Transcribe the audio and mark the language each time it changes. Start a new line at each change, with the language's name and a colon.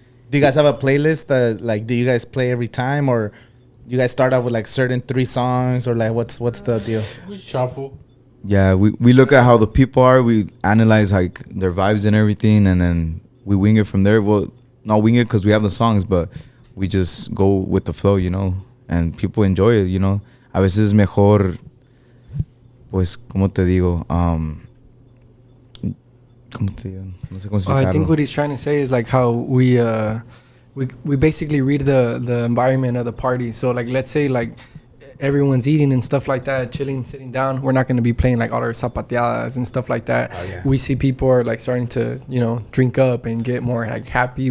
English: Do you guys have a playlist that like do you guys play every time, or you guys start off with like certain 3 songs, or like what's the deal? We shuffle. yeah, we look at how the people are. We analyze like their vibes and everything, and then we wing it from there. Well, not wing it because we have the songs, but we just go with the flow, you know. And people enjoy it, you know.
Spanish: A veces es mejor, pues, ¿cómo te digo? ¿Cómo te digo? No sé cómo
English: I think
Spanish: explicarlo.
English: what he's trying to say is like how we basically read the environment of the party. So like let's say like everyone's eating and stuff like that, chilling, sitting down. We're not going to be playing like all our zapateadas and stuff like that. Oh, yeah. We see people are like starting to, you know, drink up and get more like happy.